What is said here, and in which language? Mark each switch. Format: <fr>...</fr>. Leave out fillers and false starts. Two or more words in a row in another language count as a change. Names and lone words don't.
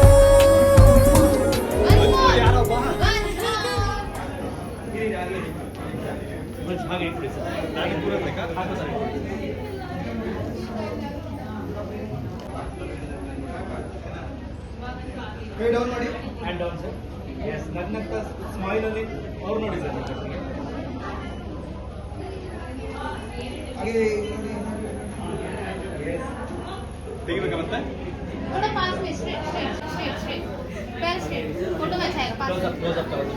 <kn>ಹಾಗೆ ಇಟ್ಬಿಡಿ ಸರ್ ನಾಳೆ ಪೂರ ಬೇಕಾ ಹಾಕು ಸರ್ ಡೌನ್ ಮಾಡಿ</kn> <en>hand down sir yes</en> <kn>ನಗ್ನಗ್ತಾ ಸ್ಮೈಲ್ ಅಲ್ಲಿ ಅವ್ರು ನೋಡಿ ಸರ್ ಹಾಗೆ ತೆಗಿಬೇಕಾ ಮತ್ತೆ</kn> <hi>थोड़ा पास में</hi> <en>straight straight straight straight</en> <hi>पैर स्ट्रेट फोटो में अच्छा आएगा पास</hi> <en>close up</en> <hi>करो</hi>